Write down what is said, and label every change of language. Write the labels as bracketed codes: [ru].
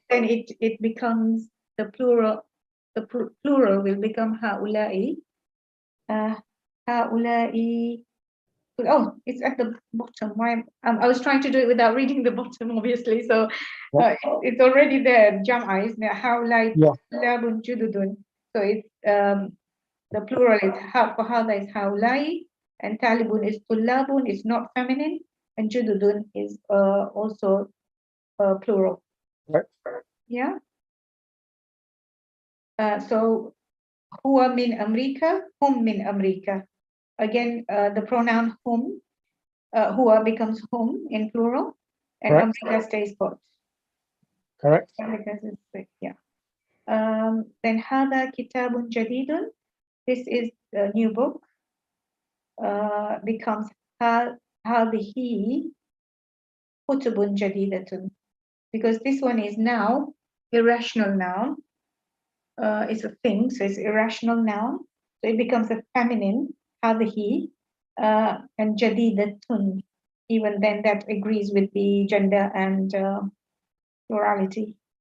[en] Then it becomes the plural. The plural will become هؤلاء. هؤلاء. Oh, it's at the bottom. Why? I was trying to do it without reading the bottom, obviously. So it's already there. [ar] Jam'a is هؤلاء طلاب جدد. [en] So it's the plural is for هذا is هؤلاء, and talibun is طلاب, is not feminine, and جدد is also plural. Right. Yeah. [ar] So هو من أمريكا, هم من أمريكا. [en] Again, the pronoun whom, huwa becomes whom in plural, and America stays put. Correct. Because it's, yeah. [ar] Then هذا كتاب جديد. [en] This is a new book. [ar] Becomes هذه كتب جديدة. [en] Because this one is now irrational noun. It's a thing, so it's irrational noun. So it becomes a feminine, هذه, and جديدة. Even then that agrees with the gender and plurality.